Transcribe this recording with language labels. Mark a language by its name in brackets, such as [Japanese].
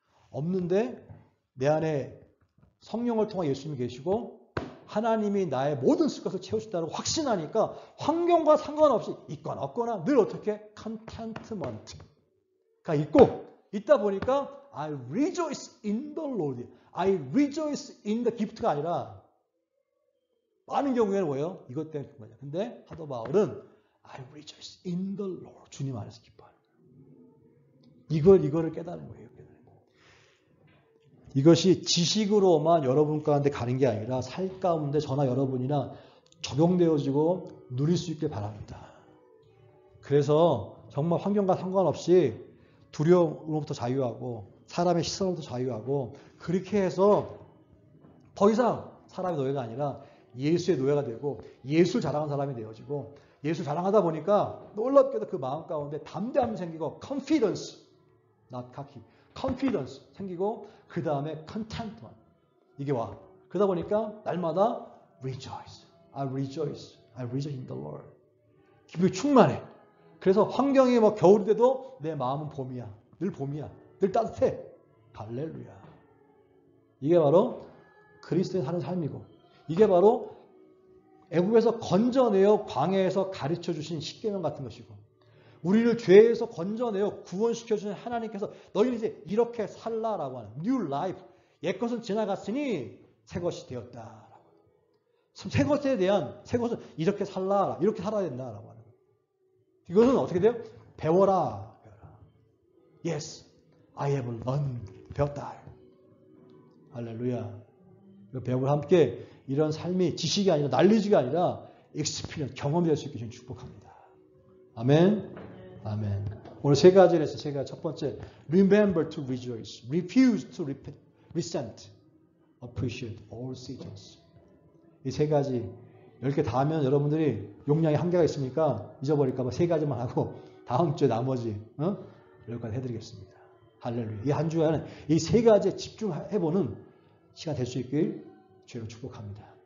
[Korean] 없는데 내 안에 성령을 통해 예수님이 계시고 하나님이 나의 모든 쓸 것을 채우신다고 확신하니까 환경과 상관없이 있거나 없거나 늘 어떻게 contentment가 있다 보니까 [English] I rejoice in the Lord. I rejoice in the gift [Korean] 가 아니라 많은 경우에는 뭐예요? 이것 때문에 거냐. 근데 사도 바울은 [English] I rejoice in the Lord. [Korean] 주님 안에서 기뻐하는 거예요. 이거를 깨달은 거예요. 이것이 지식으로만 여러분 가운데 가는 게 아니라 살 가운데 저나 여러분이나 적용되어지고 누릴 수 있길 바랍니다. 그래서 정말 환경과 상관없이 두려움으로부터 자유하고 사람의 시선으로부터 자유하고 그렇게 해서 더 이상 사람의 노예가 아니라 예수의 노예가 되고 예수를 자랑하는 사람이 되어지고 예수를 자랑하다 보니까 놀랍게도 그 마음 가운데 담대함이 생기고 [English] confidence, not cocky, confidence [Korean] 생기고 그 다음에 contentment 이게 와. 그러다 보니까 날마다 [English] rejoice, I rejoice in the Lord. [Korean] 기분이 충만해. 그래서 환경이 뭐 겨울이 돼도 내 마음은 봄이야. 늘 봄이야. 늘 따뜻해. 할렐루야. 이게 바로 그리스도인 사는 삶이고 이게 바로 애굽에서 건져내어 광야에서 가르쳐 주신 십계명 같은 것이고 우리를 죄에서 건져내어 구원시켜 주신 하나님께서 너희는 이제 이렇게 살라라고 하는 [English] new life. [Korean] 옛것은 지나갔으니 새 것이 되었다. 새 것에 대한 새 것은 이렇게 살라. 이렇게 살아야 된다라고 하는 거예요. 이것은 어떻게 돼요? 배워라. [English] Yes, I have learned. [Korean] 배웠다. 할렐루야. 배움을 함께 이런 삶이 지식이 아니라 날리지가 아니라 experience, 경험이 될 수 있게 축복합니다. 아멘. 아멘. 오늘 세 가지를 해서 제가 첫 번째 [English] remember to rejoice, refuse to resent, appreciate all seasons. [Korean] 이 세 가지 10개 다 하면 여러분들이 용량이 한계가 있으니까 잊어버릴까 봐 세 가지만 하고 다음 주에 나머지 10가지 해드리겠습니다. 할렐루야. 이 한 주간은 이 세 가지에 집중해보는 시간 될 수 있길 주여 축복합니다.